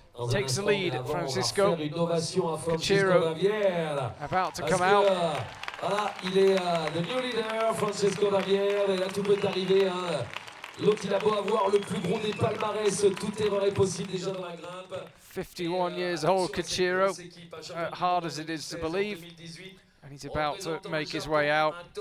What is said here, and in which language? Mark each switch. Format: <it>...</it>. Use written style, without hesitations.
<en>Takes the lead, Francisco. Koichiro about to come out.</en> <fr>Voilà, il est le</fr> <en>new leader,</en> <fr>Francisco Javier, et là tout peut arriver. L'autre, il a beau avoir le plus gros des palmarès, toute erreur est possible déjà dans la grimpe.</fr> <en>51 years old, Koichiro, hard as it is to believe, and he's about to make his way out.</en>